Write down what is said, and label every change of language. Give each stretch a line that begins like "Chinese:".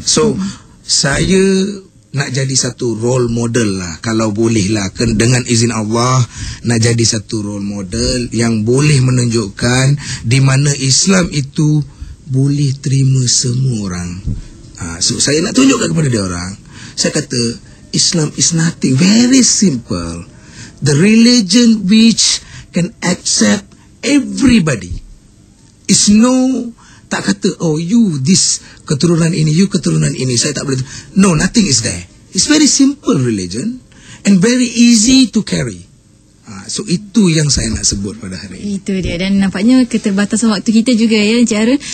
Malay: So saya nak jadi satu role model lah, kalau boleh lah, dengan izin Allah, nak jadi satu role model yang boleh menunjukkan di mana Islam itu boleh terima semua orang. So saya nak tunjukkan kepada dia orang. Saya kata
English: Islam is nothing, very simple. The religion which can accept everybody. Is no,
Malay: tak kata
English: you this
Malay: keturunan ini,
English: you
Malay: keturunan ini, saya tak boleh.
English: No, nothing is there. It's very simple religion and very easy to carry.
Malay: So itu yang saya nak sebut pada hari ini. Itu dia. Dan nampaknya keterbatasan waktu kita juga ya Encik Harun.